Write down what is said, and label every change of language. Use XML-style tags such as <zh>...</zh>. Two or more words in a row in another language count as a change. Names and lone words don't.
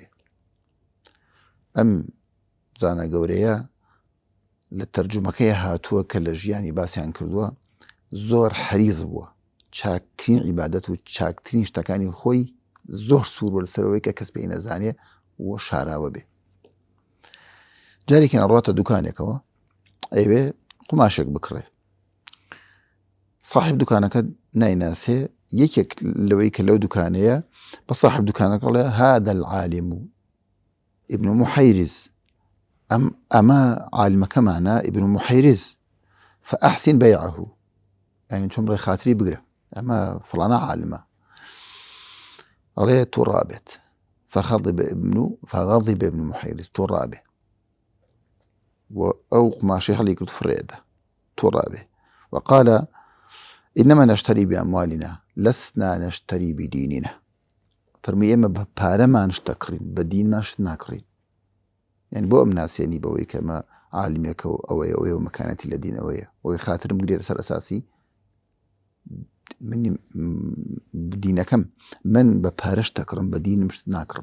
<ckb>ئەم زانە گەورەیە لە تەرجومەکەی هاتووە کە لە ژیانی باسییان کردووە، زۆر حەریز بووە، چاکترین عیبادەت و چاکترین شتەکانی خۆی زۆر سوور بووە لەسەرەوەی کە کەس پێی نەزانێ و شاراوە بێ. جارێکیان ڕاتە دوکانێکەوە، ئەوێ قوماشێک بکڕێ. صاحب دوکانەکە نایناسێ، یەکێک لەوەی کە لەو دوکانەیە بە صاحب دوکانەکە بڵێ</ckb> <ar>هذا العالم ابن محەیریز،</ar> <ckb>ئەمە عالمەکەمانە ابن محەیریز،</ckb> <ar>فأحسن بيعه، يعني</ar> <ckb>چۆن بڵێ خاتری بگرە، ئەمە فڵانە عالمە. ئەڵێ توو ڕابێت،</ckb> <ar>فغضب ابن محەیریز،</ar> <ckb>توو ڕابێ، و ئەو قماشەی هەڵی کرد فڕێدا، توو ڕابێ.</ckb> <ar>وقال إنما نشتري بأموالنا لسنا نشتري بديننا.</ar> <ckb>فەرمووی ئێمە بە پارەمان شتە کڕین، بە دینمان شت ناکڕین. یعنی بۆ ئەم ناسێنی بەوەی کە ئەمە عالمێکە و ئەوەیە و مەکانەتی لە دین ئەوەیە، ئەوەی خاترم بگرێ لەسەر ئەساسی دینەکەم، من بە پارە شتە کڕم، بە دینم شت ناکڕم.</ckb>